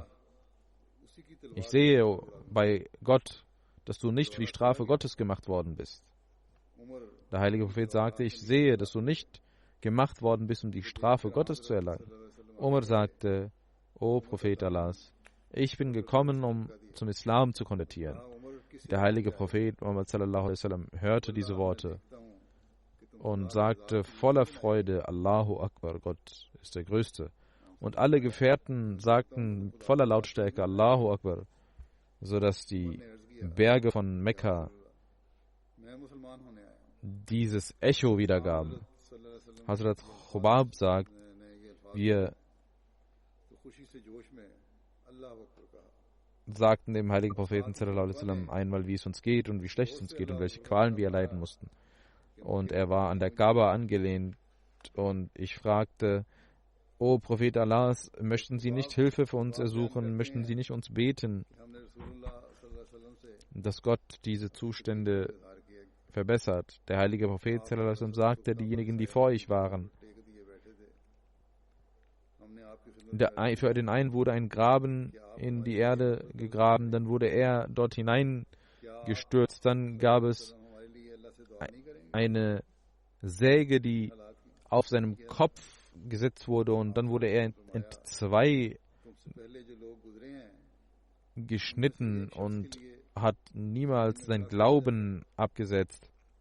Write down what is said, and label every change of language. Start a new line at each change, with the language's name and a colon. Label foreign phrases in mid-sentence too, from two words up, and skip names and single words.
German: Ich sehe bei Gott, dass du nicht für die Strafe Gottes gemacht worden bist. Der heilige Prophet sagte, ich sehe, dass du nicht gemacht worden bist, um die Strafe Gottes zu erlangen. Umar sagte, O Prophet Allahs, ich bin gekommen, um zum Islam zu konvertieren. Der heilige Prophet Muhammad
Arabic: صلى الله عليه وسلم
German: hörte diese Worte und sagte voller Freude,
Arabic: الله أكبر,
German: Gott ist der Größte. Und alle Gefährten sagten voller Lautstärke,
Arabic: الله أكبر,
German: sodass die Berge von Mekka dieses Echo wiedergaben. Hazrat Khubab sagt, wir sagten dem heiligen Propheten
Arabic: صلى الله عليه وسلم
German: einmal, wie es uns geht und wie schlecht es uns geht und welche Qualen wir erleiden mussten. Und er war an der Kaaba angelehnt und ich fragte, O Prophet Allahs, möchten Sie nicht Hilfe für uns ersuchen, möchten Sie nicht uns beten, dass Gott diese Zustände verbessert. Der heilige Prophet
Arabic: صلى الله عليه وسلم
German: sagte, diejenigen, die vor euch waren, für den einen wurde ein Graben in die Erde gegraben, dann wurde er dort hineingestürzt, dann gab es eine Säge, die auf seinem Kopf gesetzt wurde und dann wurde er in zwei geschnitten und hat niemals sein Glauben abgesetzt.